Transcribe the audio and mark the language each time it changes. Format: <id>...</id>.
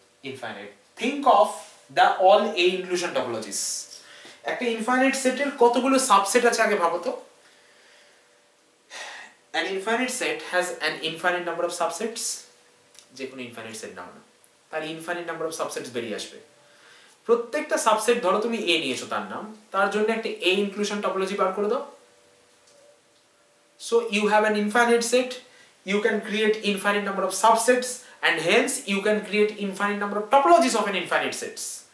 <en>Infinite. Think of the all A inclusion topologies.</en> <bn>একটা infinite সেটের কতগুলো সাবসেট আছে আগে ভাবো তো।</bn> <en>An infinite set has an infinite number of subsets.</en> <bn>যে কোনো ইনফাইনাইট সেট নাও না, তার ইনফাইনাইট নাম্বার অফ সাবসেটস বেরিয়ে আসবে। প্রত্যেকটা সাবসেট ধরো তুমি এ নিয়েছো তার নাম, তার জন্য একটা এ ইনক্লুশন টপোলজি বার করে দাও।</bn> <en>So you have an infinite set, you can create infinite number of subsets and hence you can create infinite number of topologies of an infinite sets.</en>